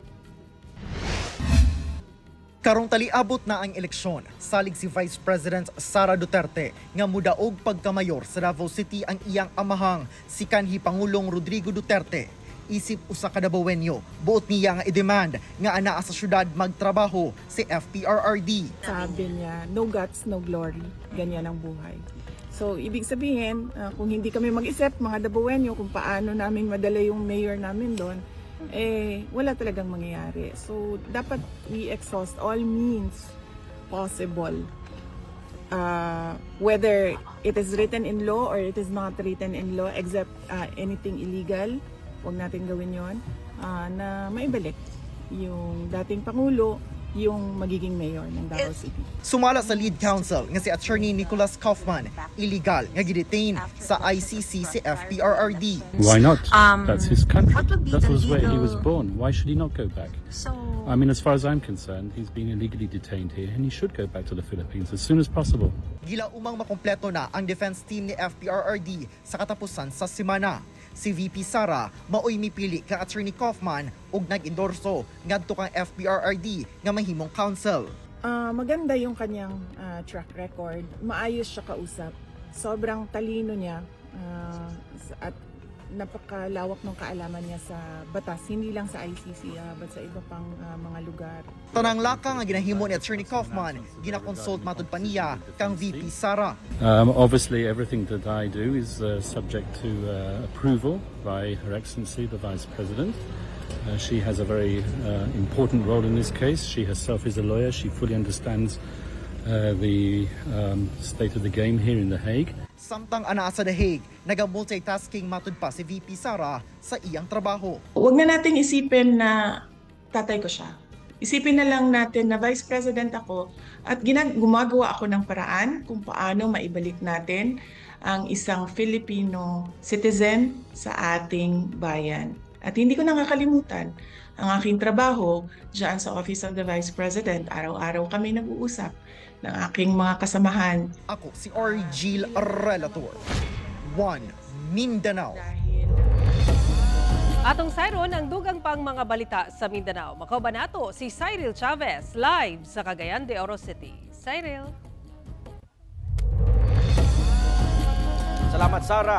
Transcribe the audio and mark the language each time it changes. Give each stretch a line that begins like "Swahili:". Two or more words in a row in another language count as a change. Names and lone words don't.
Cebuano: Karong taliabot na ang eleksyon, salig si Vice President Sara Duterte nga mudaog pagkamayor sa Davao City ang iyang amahang si kanhi Pangulong Rodrigo Duterte. Isip usa ka Davaoenyo, buot niya nga i-demand nga anaa sa syudad magtrabaho si FPRRD.
Filipino: Sabi niya,
English: no guts, no glory.
Filipino: Ganyan ang buhay. So, ibig sabihin, kung hindi kami mag-isip, mga Davaoenyo, kung paano namin madala yung mayor namin doon, wala talagang mangyayari.
English: So, dapat we exhaust all means possible. Whether it is written in law or it is not written in law, except anything illegal,
Filipino: huwag natin gawin yon na maibalik yung dating Pangulo, yung magiging mayor ng Davao City.
Cebuano: Sumala sa lead counsel nga si Attorney Nicholas Kaufman, illegal nga gidetain sa ICC si FPRRD.
English: Why not? That's his country. That was where he was born. Why should he not go back? I mean, as far as I'm concerned, he's being illegally detained here and he should go back to the Philippines as soon as possible.
Cebuano: Gila umang makompleto na ang defense team ni FPRRD sa katapusan sa semana. Si VP Sara maoy mipili kang Attorney Kaufman ug nag-endorso ngadto kang FPRRD nga mahimong counsel.
Filipino: Maganda yung kanyang track record. Maayos siya kausap. Sobrang talino niya at napakalawak ng kaalaman niya sa batas, hindi lang sa ICC but sa iba pang mga lugar.
Cebuano: Tanang laka nga ginahimo ni Attorney Kaufman, ginakonsult matud pa niya kang VP Sara.
English: Obviously, everything that I do is subject to approval by Her Excellency, the Vice President. She has a very important role in this case. She herself is a lawyer. She fully understands the state of the game here in The Hague.
Cebuano: Samtang anaa sa The Hague, naga-multitasking matud pa si VP Sara sa iyang trabaho.
Filipino: Huwag na nating isipin na tatay ko siya. Isipin na lang natin na Vice President ako at gumagawa ako ng paraan kung paano maibalik natin ang isang Filipino citizen sa ating bayan. At hindi ko nakakalimutan ang aking trabaho dyan sa Office of the Vice President. Araw-araw kami nag-uusap ng aking mga kasamahan.
Cebuano: Ako si Argil Relator, One Mindanao. Atong sayron ang dugang pang mga balita sa Mindanao. Makauban nato si Cyril Chavez live sa Cagayan de Oro City. Cyril. Salamat Sara.